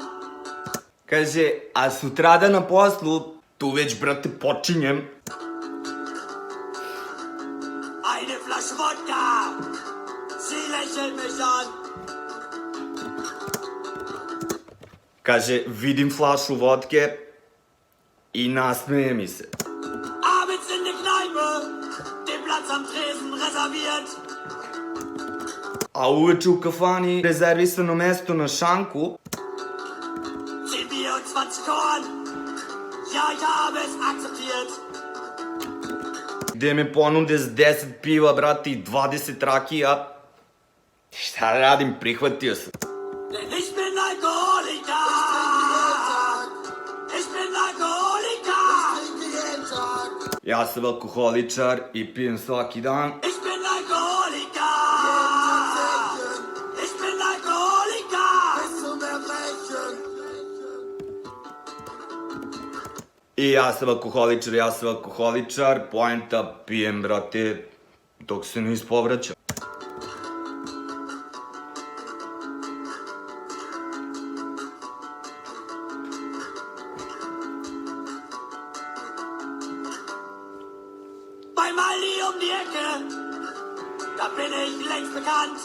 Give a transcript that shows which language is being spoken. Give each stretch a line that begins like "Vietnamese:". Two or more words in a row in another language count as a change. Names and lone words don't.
Serbian: Kaže, a sutrada na poslu, tu već, brate, počinjem.
German: eine Flasche Wodka. Sie lächelt mich an.
Serbian: Kaže, vidim flašu vodke i nasmeje mi se.
German: Abends in der Kneipe, den Platz am Tresen reserviert.
Serbian: A uveče u kafani rezervisano mesto na šanku.
German: 10 Bier und 20 Korn. Ja, ich habe es akzeptiert.
Serbian: Gde me ponude s 10 piva, brate, i 20 rakija. Šta da radim, prihvatio sam.
German: Denn ich bin Alkoholiker. Ich bin Alkoholiker.
Serbian: Ja sam alkoholičar i pijem svaki dan.
German: Ich bin Alkoholiker. Ich bin Alkoholiker. Bis zum Erbrechen.
Serbian: I ja sam alkoholičar, poenta pijem, brate, dok se ne ispovraća.
German: Bei Mali um die Ecke, da bin ich längst bekannt.